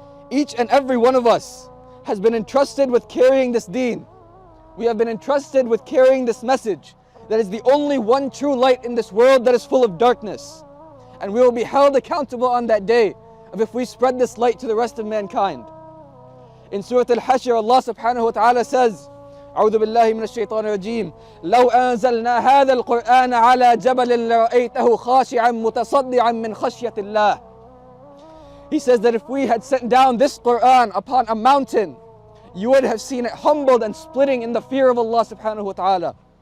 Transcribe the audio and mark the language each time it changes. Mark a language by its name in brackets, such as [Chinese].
[English] Each and every one of us has been entrusted with carrying this deen. We have been entrusted with carrying this message that is the only one true light in this world that is full of darkness. And we will be held accountable on that day of if we spread this light to the rest of mankind. In Surah Al-Hashr, Allah subhanahu wa ta'ala says, [Arabic] أعوذ بالله من الشيطان الرجيم لو أنزلنا هذا القرآن على جبل لرأيته خاشعا متصدعا من خشية الله. [English] He says that if we had sent down this Quran upon a mountain, you would have seen it humbled and splitting in the fear of Allah subhanahu wa ta'ala.